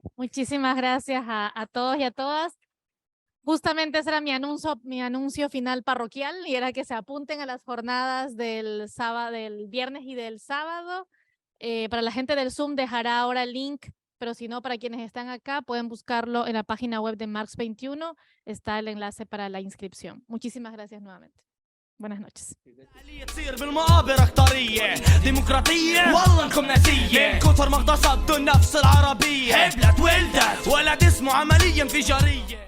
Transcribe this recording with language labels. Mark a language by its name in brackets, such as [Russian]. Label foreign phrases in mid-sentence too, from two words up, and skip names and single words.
[Spanish] Muchísimas gracias a todos y a todas. Justamente ese era mi anuncio final parroquial, y era que se apunten a las jornadas del sábado, del viernes y del sábado. Para la gente del Zoom dejará ahora el link, pero si no, para quienes están acá pueden buscarlo en la página web de Marx 21. Está el enlace para la inscripción. Muchísimas gracias nuevamente. Buenas noches. [Arabic] تصير بالمقابر اختارية ديمقراطية والله انكم ناسية من كثر ما اغتصبتوا النفس العربية حبلت ولدت ولد اسمه عملية انفجارية